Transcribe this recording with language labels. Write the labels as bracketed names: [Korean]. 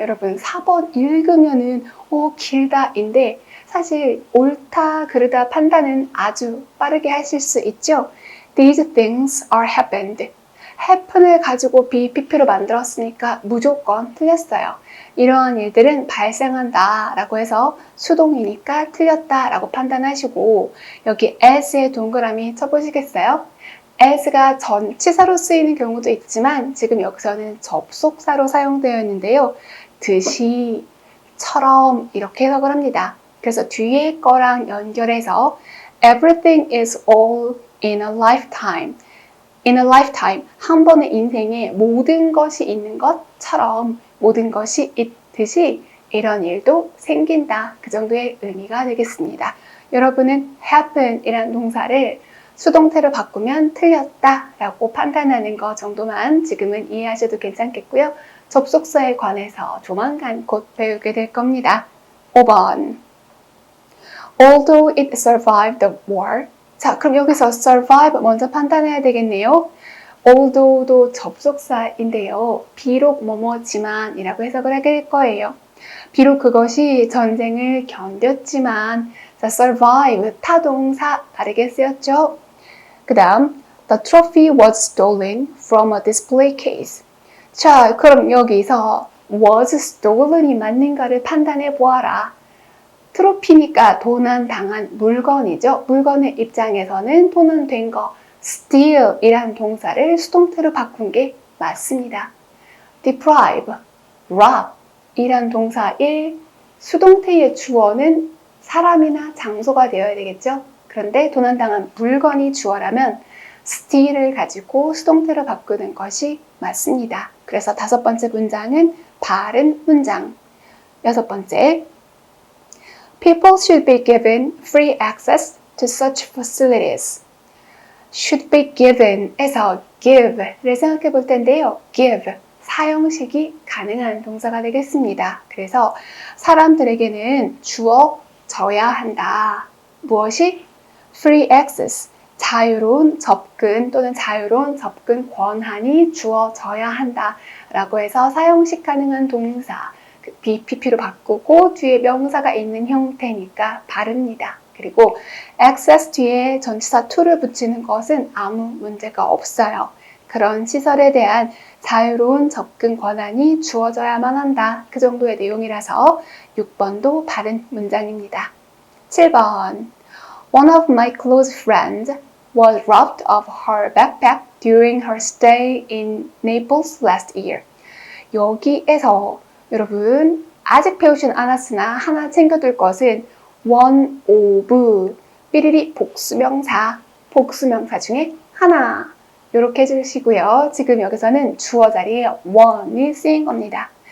[Korean] 여러분 4번 읽으면은 길다인데 사실 옳다 그르다 판단은 아주 빠르게 하실 수 있죠. [English] These things are happened. [Korean] happen을 가지고 BPP로 만들었으니까 무조건 틀렸어요. 이러한 일들은 발생한다 라고 해서 수동이니까 틀렸다 라고 판단하시고 여기 as의 동그라미 쳐보시겠어요? as가 전치사로 쓰이는 경우도 있지만 지금 여기서는 접속사로 사용되어 있는데요. 듯이, 처럼 이렇게 해석을 합니다. 그래서 뒤에 거랑 연결해서 [English] everything is all in a lifetime. In a lifetime, [Korean] 한 번의 인생에 모든 것이 있는 것처럼 모든 것이 있듯이 이런 일도 생긴다. 그 정도의 의미가 되겠습니다. 여러분은 happen 이라는 동사를 수동태로 바꾸면 틀렸다 라고 판단하는 것 정도만 지금은 이해하셔도 괜찮겠고요. 접속사에 관해서 조만간 곧 배우게 될 겁니다. 5번 [English] Although it survived the war. [Korean] 자, 그럼 여기서 survive 먼저 판단해야 되겠네요. although도 접속사인데요. 비록 뭐뭐지만 이라고 해석을 하게 될 거예요. 비록 그것이 전쟁을 견뎠지만 자, survive, 타동사 바르게 쓰였죠. 그 다음 [English] The trophy was stolen from a display case. [Korean] 자, 그럼 여기서 was stolen이 맞는가를 판단해 보아라. 트로피니까 도난당한 물건이죠. 물건의 입장에서는 도난된 거 steal 이란 동사를 수동태로 바꾼 게 맞습니다. deprive, rob 이란 동사의 수동태의 주어는 사람이나 장소가 되어야 되겠죠. 그런데 도난당한 물건이 주어라면 steal을 가지고 수동태로 바꾸는 것이 맞습니다. 그래서 5번째 문장은 바른 문장. 6번째 [English] People should be given free access to such facilities. [Korean] should be given에서 give를 생각해 볼 텐데요. give, 사용식이 가능한 동사가 되겠습니다. 그래서 사람들에게는 주어져야 한다. 무엇이? free access, 자유로운 접근 또는 자유로운 접근 권한이 주어져야 한다 라고 해서 사용식 가능한 동사 BPP로 바꾸고 뒤에 명사가 있는 형태니까 바릅니다. 그리고 access 뒤에 전치사 to를 붙이는 것은 아무 문제가 없어요. 그런 시설에 대한 자유로운 접근 권한이 주어져야만 한다. 그 정도의 내용이라서 6번도 바른 문장입니다. 7번 [English] One of my close friends was robbed of her backpack during her stay in Naples last year. [Korean] 여기에서 여러분 아직 배우진 않았으나 하나 챙겨둘 것은 one of 삐리리 복수명사 중에 하나 이렇게 해주시고요. 지금 여기서는 주어 자리에 one이 쓰인 겁니다.